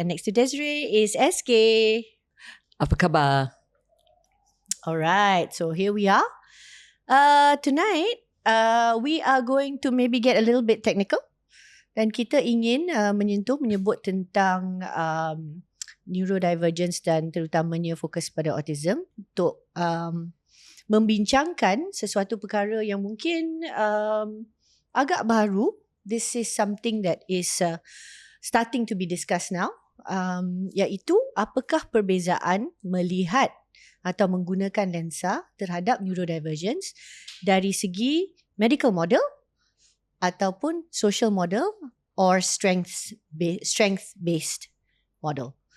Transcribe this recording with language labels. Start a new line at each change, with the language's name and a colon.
English: And next to Desiree is SK.
Malay: Apa khabar?
English: Alright, so here we are. Tonight, we are going to maybe get a little bit technical.
Malay: Dan kita ingin menyebut tentang neurodivergence dan terutamanya fokus pada autism untuk membincangkan sesuatu perkara yang mungkin agak baru.
English: This is something that is starting to be discussed now.
Malay: Iaitu apakah perbezaan melihat atau menggunakan lensa terhadap neurodivergence dari segi medical model ataupun social model or strength-based model.